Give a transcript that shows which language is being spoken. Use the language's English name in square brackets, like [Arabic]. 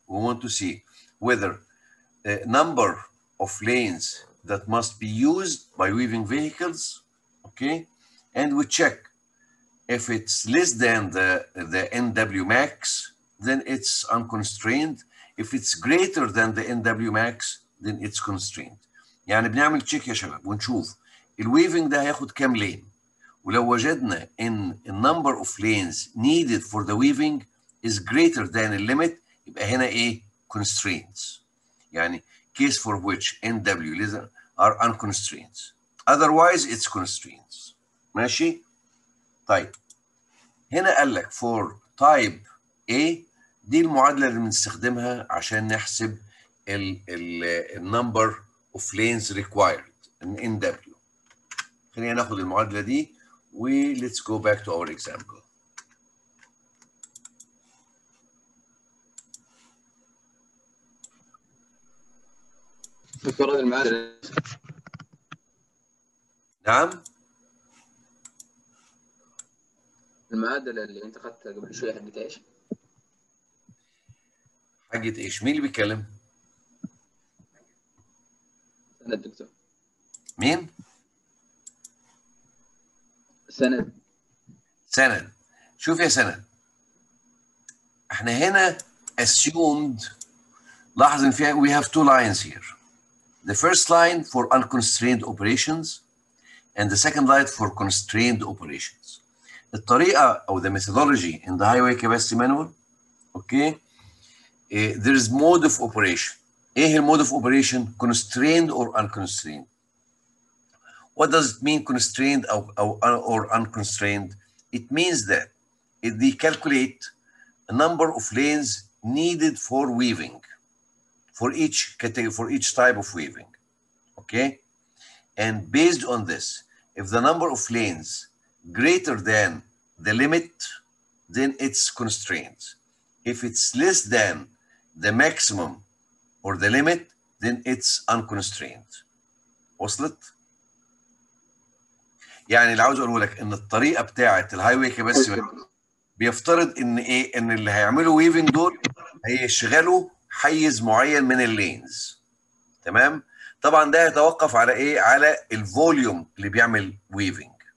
[English] We want to see whether a number of lanes that must be used by weaving vehicles, okay? And we check if it's less than the NW max, then it's unconstrained. If it's greater than the NW max, then it's constrained. [Arabic] يعني بنعمل تشيك يا شباب ونشوف الويفنج ده هياخد كام لين، ولو وجدنا ان [English] the number of lanes needed for the weaving is greater than the limit، [Arabic] يبقى هنا ايه؟ constraints. [English] يعني case for which NW are unconstrained. Otherwise it's constraints. [Arabic] ماشي؟ طيب هنا قال لك [English] for type A، [Arabic] دي المعادلة اللي بنستخدمها عشان نحسب ال [English] number of lanes required in NW. [Arabic] خلينا ناخد المعادلة دي و [English] let's go back to our example. [Arabic] دكتور هذا المعادلة. نعم. المعادلة اللي انت اخذتها قبل شوية حقت ايش؟ حاجة ايش؟ مين اللي بيتكلم؟ سند دكتور. مين؟ سند. سند. شوف يا سند، احنا هنا assumed، لاحظ ان فيها [English] we have two lines here. The first line for unconstrained operations and the second line for constrained operations. [Arabic] الطريقة أو [English] the methodology in the highway capacity manual, okay, there is mode of operation. إيه mode of operation? Constrained or unconstrained. What does it mean constrained or unconstrained? It means that they calculate a number of lanes needed for weaving, for each category, for each type of weaving, okay? And based on this, if the number of lanes greater than the limit, then it's constrained. If it's less than the maximum or the limit, then it's unconstrained. [Arabic] وصلت؟ يعني اللي عاوز اقوله لك ان الطريقه بتاعه الهاي واي كاباسيتي بيفترض ان ايه؟ ان اللي هيعملوا ويفنج دول هيشغلوا حيز معين من اللينز. تمام؟ طبعا ده يتوقف على ايه؟ على الفوليوم اللي بيعمل ويفنج.